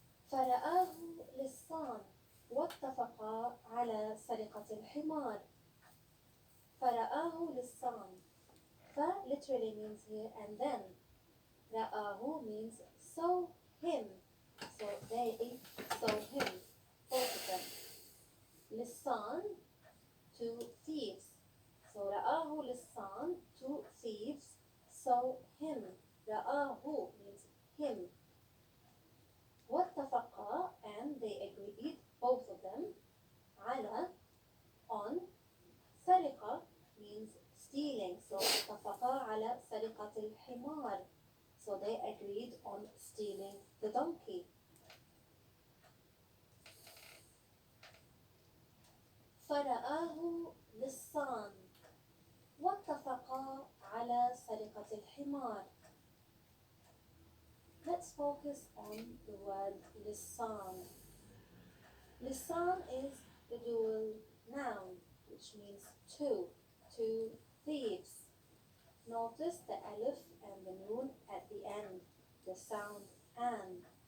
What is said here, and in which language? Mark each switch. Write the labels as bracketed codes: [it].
[ar] فرآه لصان واتفقا على سرقة الحمار. فرآه لصان. [en] ف literally means here and then. رآه means saw him. So they saw him. Both of them. لصان, two thieves. So [ar] رآه لصان, [en] two thieves saw him. رآه means him. واتفقا and they agreed, both of them. على on. سرقة means stealing. [ar] So اتفقا على سرقة الحمار. [en] So they agreed on stealing the donkey. [ar] فرآه لصان واتفقا على سرقة الحمار. [en] Let's focus on the word lisan. Lisan is the dual noun, which means two thieves. Notice the alif and the noon at the end, the sound and.